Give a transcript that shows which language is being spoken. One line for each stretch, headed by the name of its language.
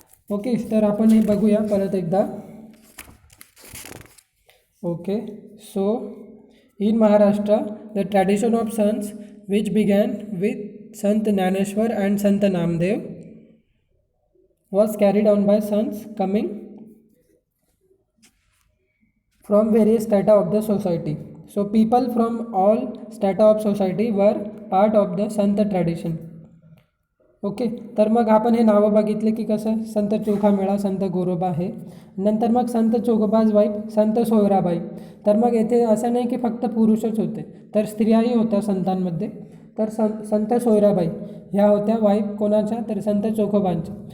Marathi: Okay, तर आपण हे बघूया परत एकदा.
English: Okay, so in Maharashtra, the tradition of sons, which began with Sant Jnaneshwar and Sant Namdev, was carried on by sons coming from various strata of the society. So people from all strata of society were part of the Sant tradition.
Marathi: Okay, तर मग आपण हे नावं बघितले की कसं, संत चोखामेळा, संत गोरोबा, हे नंतर मग संत चोखोबाज वाईफ संत सोयराबाई. तर मग येथे असं नाही की फक्त पुरुषच होते, तर स्त्रियाही होत्या संतांमध्ये. तर संत सोयराबाई ह्या होत्या वाईफ कोणाच्या, तर संत चोखोबांच्या.